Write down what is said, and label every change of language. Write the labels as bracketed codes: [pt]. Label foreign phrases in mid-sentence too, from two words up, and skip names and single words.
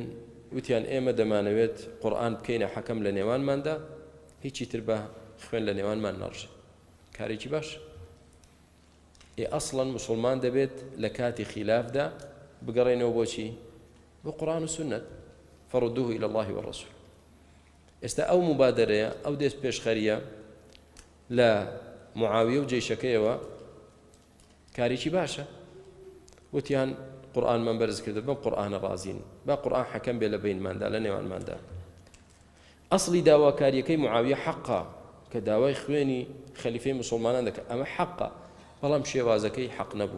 [ckb] وتیان ئێمە دەمانەوێت قورئان بکەینە حەکەم لە نێوانماندا، هیچی تر بە خوێن لە نێوانمان نەڕژێ. کارێکی باش. ئەسڵەن مسلمان دەبێت لە کاتی خیلافدا بگەڕێنەوە بۆچی؟ بۆ قورئان و سونەت. [ar] فەڕدوه إلى الله والرسول. [ckb] ئێستا ئەو مبادرەیە، ئەو دەست پێشخەریە لە معاویە و جەیشەکەیەوە کارێکی باشە. وتیان قورئانمان بەرز کردە، بەم قورئانە ڕازین، با قورئان حەکەم بێ لە بینماندا، لە نێوانماندا. ئەسڵی داواکاریەکەی معاویە حەقە کە داوای خوێنی خەلیفەی مسلمانان دەکات، ئەمە حەقە، بەڵام شێوازەکەی حەق نەبوو.